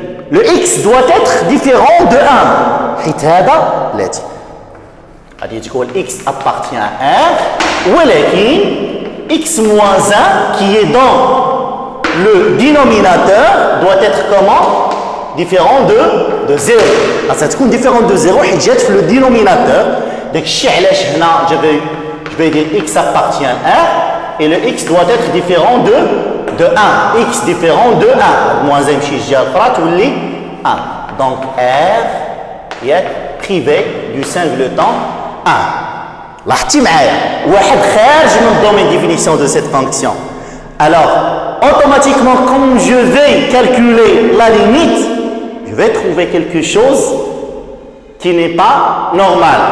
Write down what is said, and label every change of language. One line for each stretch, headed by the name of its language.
French: Le x doit être différent de 1
Arabic: حيت هذا لاتي غادي تقول
French: x appartient à 1
Arabic: ولكن
French: x moins 1 qui est dans le dénominateur doit être comment? Différent de 0. Ça
Arabic: تكون
French: différent de 0
Arabic: حيت جات في
French: le dénominateur. Donc
Arabic: علاش هنا
French: je vais dire x appartient à 1 et le x doit être différent de 1. X différent de 1. Moins
Arabic: 1 مشي جا اخرى تولي 1.
French: Donc r est privé du singleton 1.
Arabic: لاحظتي معايا واحد خارج من
French: domaine de définition de cette fonction. Alors automatiquement comme je vais calculer la limite, je vais trouver quelque chose qui n'est pas normal.